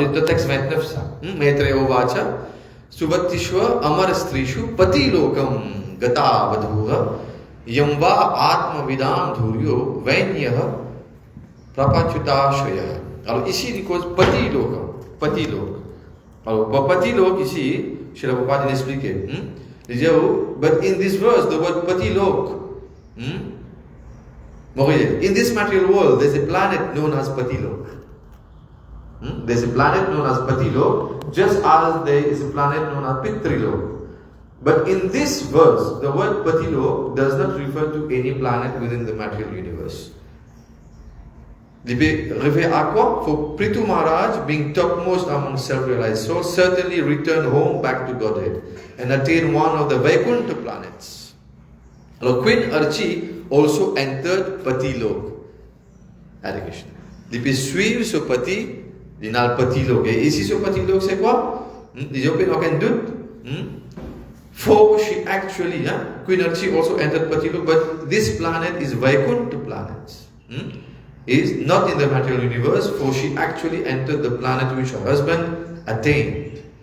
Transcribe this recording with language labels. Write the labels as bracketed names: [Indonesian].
[French] Alors, le texte 29, ça. [Sanskrit] Maitreya Vacha, Suvatishwa Amar Strishu, Pati Lokam, Gata Vadhuva, Yamba Atma Vidam Dhuryo, Vainyah, Prapachyuta Shaya. [French] Alors, ici, il cause Pati Lokam, Pati Lok. Alors, Pati Lok ici, je ne vais pas l'expliquer. [English] But in this verse, the word Pati Lok, in this material world, there's a planet known as Pati Lok. There's a planet known as Pati Lok, just as there is a planet known as Pitri Lok. But in this verse, the word Pati Lok does not refer to any planet within the material universe. [French] Refer à quoi? [English] For Prithu Maharaj, being topmost among self-realized souls, certainly return home back to Godhead and attain one of the Vaikuntha planets. Alors, Queen Archie also entered Pati Lok. Hare Krishna. [French] Il peut suivre ce Pati, il a le Pati Lok. Et ici, ce Pati Lok, c'est quoi? Il n'y a aucun doute. [English] For she actually, Queen Archie also entered Pati Lok, but this planet is Vaikuntha planet. Is not in the material universe, for she actually entered the planet which her husband attained.